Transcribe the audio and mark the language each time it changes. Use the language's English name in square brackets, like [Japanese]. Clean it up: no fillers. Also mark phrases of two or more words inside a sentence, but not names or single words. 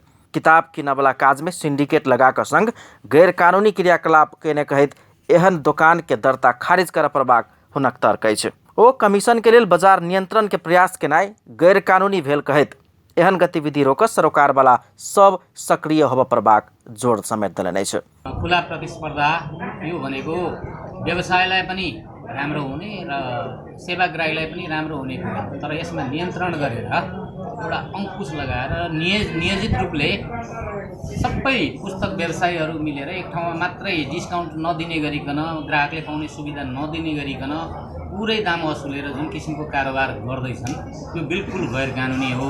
[Maithili] किताब किनय वाला काज में सिंडिकेट लगाकर संघ गैर कानूनी क्रियाकलाप केने कहैत एहन दुकान के दर्ता खारिज कर पड़बाक हुनक तर्क अछि। ओ कमीशन के लेल बाजार नियंत्रण के प्रयास केनाई गैर कानूनी भेल कहैत एहन गतिविधि रोक सरोकार वाला सब सक्रिय होब पड़बाक जोड़ समेत देलनि छ। [Nepali] खुला प्रतिस्पर्धा यो भनेको व्यवसायलाई पनि राम्रो हुने र सेवाग्राहीलाई पनि राम्रो हुने कुरा, तर यसमा नियन्त्रण गरेर एउटा अंकुश लगाएर नियोजित रूपले सबै पुस्तक व्यवसायीहरू मिलेर एक ठाउँमा मात्रै डिस्काउन्ट नदिने गरिकन ग्राहकले पाउने सुविधा नदिने गरिकन पुरै दाम असुलेर जुन किसिमको कारोबार गर्दैछन् त्यो बिल्कुल गैर कानुनी हो।